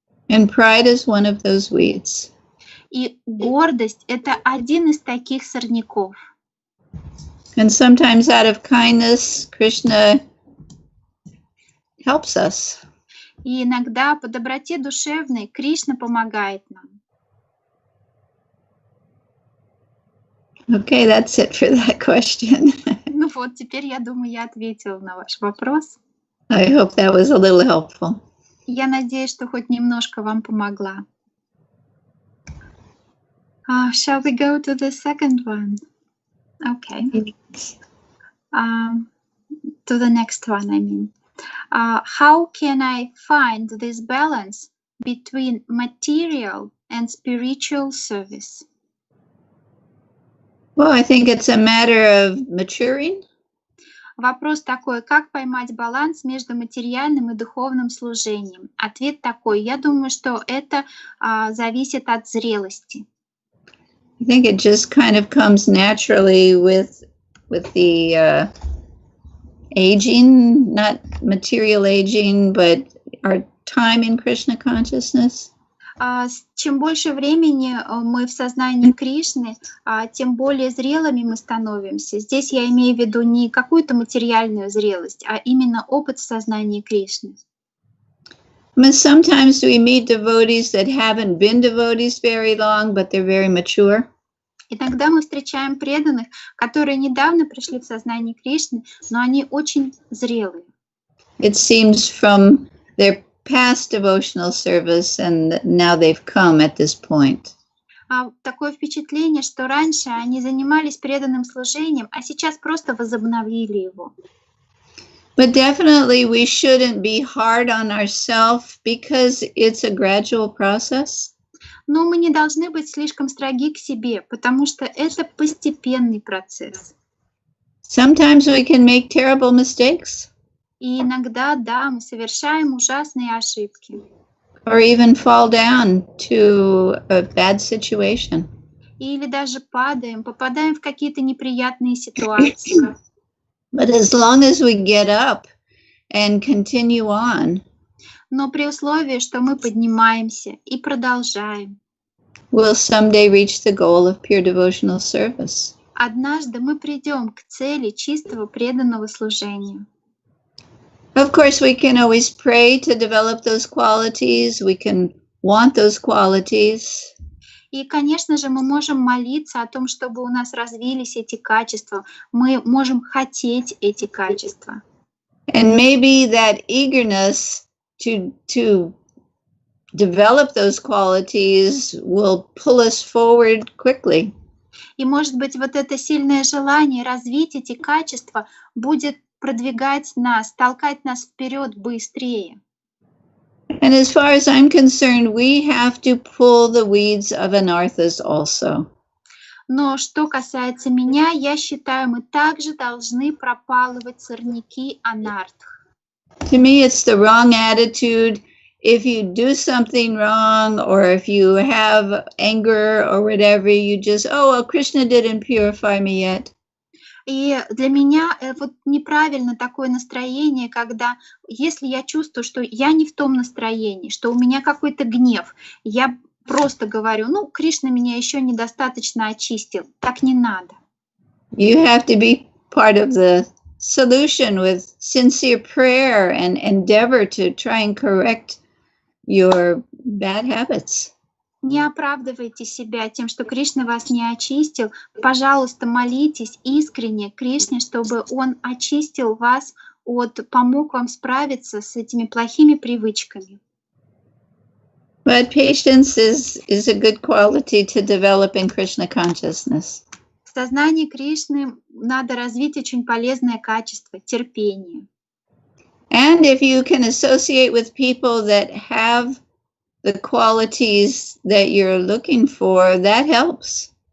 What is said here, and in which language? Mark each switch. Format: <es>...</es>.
<en>And pride is one of those weeds.</en> <ru>И гордость — это один из таких сорняков.</ru> <en>And sometimes out of kindness, Krishna helps us.</en> <ru>И иногда по доброте душевной Кришна помогает нам.</ru> <en>Okay, that's it for that question.</en> <ru>Ну вот, теперь, я думаю, я ответила на ваш вопрос.</ru> <en>I hope that was a little helpful.</en> <ru>Я надеюсь, что хоть немножко вам помогла.</ru> <en>Shall we go to the second one? Okay. To the next one, I mean. How can I find this balance between material and spiritual service? Well, I think it's a matter of maturing.</en> <ru>Вопрос такой: как поймать баланс между материальным и духовным служением? Ответ такой: я думаю, что это зависит от зрелости.</ru> <en>I think it just kind of comes naturally with the aging, not material aging, but our time in Krishna consciousness.</en> <ru>Чем больше времени мы в сознании Кришны, тем более зрелыми мы становимся. Здесь я имею в виду не какую-то материальную зрелость, а именно опыт в сознании Кришны.</ru> <en>I mean, sometimes we meet devotees that haven't been devotees very long, but they're very mature.</en> <ru>Иногда мы встречаем преданных, которые недавно пришли в сознание Кришны, но они очень зрелые.</ru> <en>It seems from their past devotional service, and now they've come at this point.</en> <ru>Такое впечатление, что раньше они занимались преданным служением, а сейчас просто возобновили его.</ru> <en>But definitely we shouldn't be hard on ourselves because it's a gradual process.</en> <ru>Но мы не должны быть слишком строги к себе, потому что это постепенный процесс.</ru> <en>Sometimes we can make terrible mistakes.</en> <ru>И иногда, да, мы совершаем ужасные ошибки.</ru> <en>Or even fall down to a bad situation.</en> <ru>Или даже попадаем в какие-то неприятные ситуации.</ru> <en>But as long as we get up and continue on,</en> <ru>Но при условии, что мы поднимаемся и продолжаем.</ru> <en>We'll someday reach the goal of pure devotional service.</en> <ru>Однажды мы придем к цели чистого преданного служения.</ru> <en>Of course, we can always pray to develop those qualities. We can want those qualities.</en> <ru>И, конечно же, мы можем молиться о том, чтобы у нас развились эти качества. Мы можем хотеть эти качества.</ru> <en>And maybe that eagerness to develop those qualities will pull us forward quickly.</en> <ru>И, может быть, вот это сильное желание развить эти качества будет продвигать нас, толкать нас вперед быстрее.</ru> <en>And as far as I'm concerned, we have to pull the weeds of anarthas also.</en> <ru>Но что касается меня, я считаю, мы также должны пропалывать сорняки анартх.</ru> <en>To me, it's the wrong attitude. If you do something wrong, or if you have anger or whatever, you just, oh, well, Krishna didn't purify me yet.</en> <ru>И для меня вот неправильно такое настроение, когда, если я чувствую, что я не в том настроении, что у меня какой-то гнев, я просто говорю, ну, Кришна меня еще недостаточно очистил. Так не надо.</ru> <en>You have to be part of the solution with sincere prayer and endeavor to try and correct your bad habits.</en> <ru>Не оправдывайте себя тем, что Кришна вас не очистил. Пожалуйста, молитесь искренне Кришне, чтобы Он очистил вас, помог вам справиться с этими плохими привычками.</ru> <en>But patience is a good quality to develop in Krishna consciousness.</en> <ru>В сознании Кришны надо развить очень полезное качество — терпение.</ru> <en>And if you can associate with people that have the qualities that you're looking for, that helps.</en>